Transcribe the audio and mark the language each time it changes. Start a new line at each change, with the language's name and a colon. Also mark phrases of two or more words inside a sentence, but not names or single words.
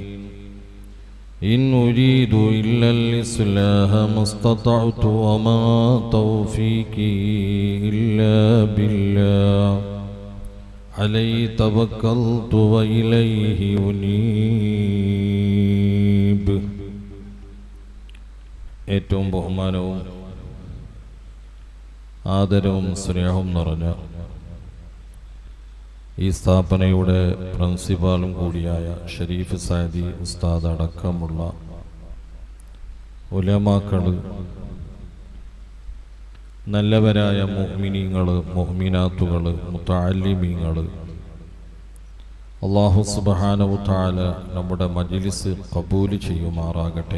Arabic: إن أريد إلا الإصلاح ما استطعت وما توفيقي إلا بالله عليه توكلت وإليه أنيب.
Malayalam: ഏറ്റവും ബഹുമാനവും ആദരവും സ്നേഹവും നിറഞ്ഞ ഈ സ്ഥാപനയുടെ പ്രിൻസിപ്പാളും കൂടിയായ ഷരീഫ് സാദി ഉസ്താദ് അടക്കമുള്ള ഉലമാക്കൾ, നല്ലവരായ മുഅ്മിനീങ്ങൾ, മുഅ്മിനാത്തുകൾ, മുതഅല്ലിമീങ്ങൾ,
Arabic: الله سبحانه تعالى
Malayalam: നമ്മുടെ മജ്ലിസ് ഖബൂൽ ചെയ്യുമാറാകട്ടെ.